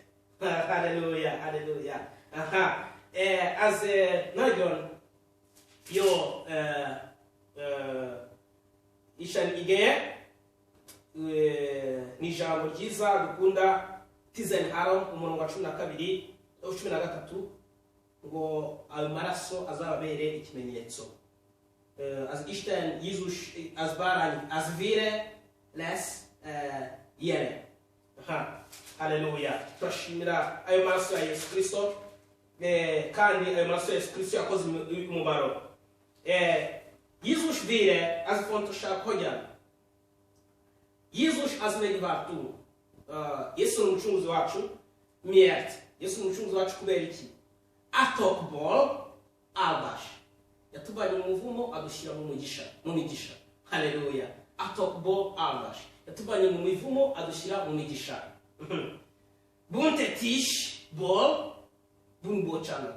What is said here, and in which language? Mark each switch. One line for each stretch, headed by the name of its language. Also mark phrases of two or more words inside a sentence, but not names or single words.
Hungarian: Halleluja, halleluja. Aha. Ez nagyon jó Isten igéje.
Kinyarwanda: Ni ijambo ryiza dukunda 13 umurongo wa 12 13 ngo ayo maraso azababere ikimenyetso.
Hungarian: Az Isten Jézus az bárány, az vére lesz jele.
Kinyarwanda: Halleluja. Turashimira ayo maraso ya Yesu Kristo, kandi ayo maraso ya Yesu Kristo yakoze umumaro.
Hungarian: Jézus vére az fontosabb hogyan? Jézus az megváltó.
Kinyarwanda: Yesu ni umucunguzi wacu.
Hungarian: Miért?
Kinyarwanda: Yesu ni umucunguzi wacu kubera iki?
Hungarian: Atokból áldás.
Kinyarwanda: Yatuvanye mu muvumo adushyira mu migisha.
Hungarian: Halleluja. Atokból áldás.
Kinyarwanda: Yatuvanye mu mivumo adushyira mu migisha.
Hungarian: Büntetésból bűnbocsánat.